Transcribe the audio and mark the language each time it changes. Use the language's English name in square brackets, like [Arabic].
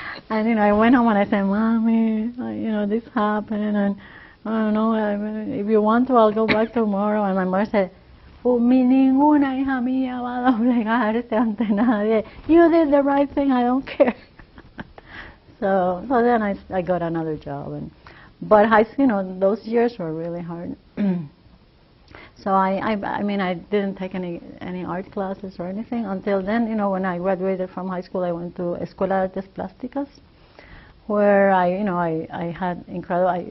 [English] And you know, I went home and I said, "Mommy, you know, this happened, and I don't know, if you want to, I'll go back tomorrow." And my mother said, [Spanish] "Mi ninguna hija mía va a doblegarse ante nadie. [English] You did the right thing, I don't care." So then I got another job, but high school, you know, those years were really hard. So I mean, I didn't take any art classes or anything until then. You know, when I graduated from high school, I went to Escuela de Artes Plásticas, where I had incredible.